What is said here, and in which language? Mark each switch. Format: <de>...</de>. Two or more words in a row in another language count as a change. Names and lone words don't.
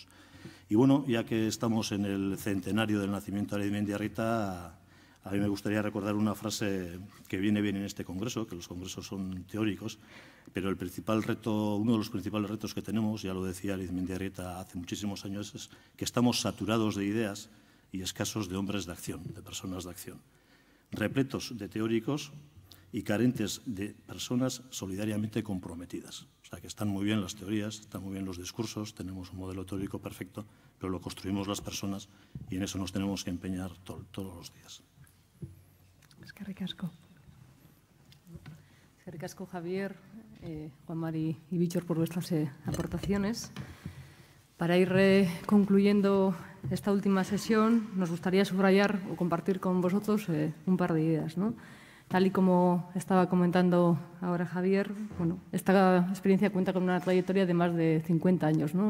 <es>Y bueno, ya que estamos en el centenario del nacimiento de Arizmendiarrieta, a mí me gustaría recordar una frase que viene bien en este congreso, que los congresos son teóricos, pero uno de los principales retos que tenemos, ya lo decía Arizmendiarrieta hace muchísimos años, es que estamos saturados de ideas y escasos de hombres de acción, de personas de acción, repletos de teóricos y carentes de personas solidariamente comprometidos. O sea, que están muy bien las teorías, están muy bien los discursos, tenemos un modelo teórico perfecto, pero lo construimos las personas y en eso nos tenemos que empeñar todos los días.</es> <eu>Eskerrik asko. Eskerrik asko,</eu> <es>Javier, Juan Mari y Víctor, por vuestras aportaciones. Para ir concluyendo esta última sesión, nos gustaría subrayar o compartir con vosotros un par de ideas, ¿no? Tal y como estaba comentando ahora Javier, bueno, esta experiencia cuenta con una trayectoria de más de 50 años, ¿no?</es>